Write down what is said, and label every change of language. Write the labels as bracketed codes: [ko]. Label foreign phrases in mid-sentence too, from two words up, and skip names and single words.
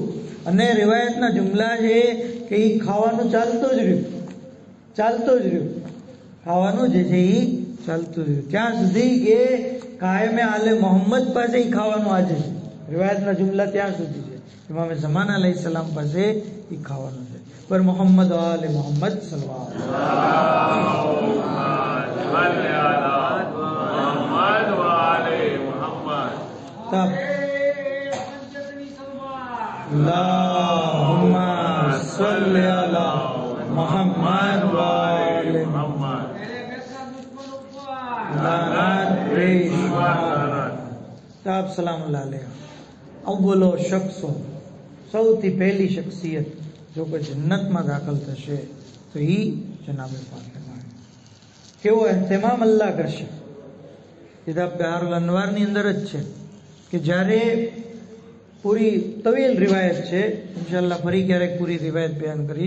[gu] અને રિવાયતના જુમલા છે કે એ ખાવાનું ચાલતું જ રહ્યું, ખાવાનું જે છે એ ચાલતું રહ્યું ત્યાં સુધી કે કાયમે આલે મોહમ્મદ પાસે એ ખાવાનું આજે છે. રિવાયતના જુમલા ત્યાં સુધી છે. ઇમામે ઝમાન અલૈહિસ્સલામ પાસે એ ખાવાનું છે. [ar] بر محمد آل محمد صلى الله اللهم صل على محمد و آل محمد. طاب سلام الله عليه. أول شخص, [gu] સૌથી પહેલી શખ્સિયત જો કોઈ જન્નતમાં દાખલ થશે તો એ જનાબે ફાતિમા. કેવો એહતમામ અલ્લાહ કરશે. કિતાબ બહારુલ અનવારની અંદર જ છે કે જ્યારે પૂરી તવીલ રિવાયત છે, ઇન્શાઅલ્લાહ ફરી ક્યારેક પૂરી રિવાયત બયાન કરીશ.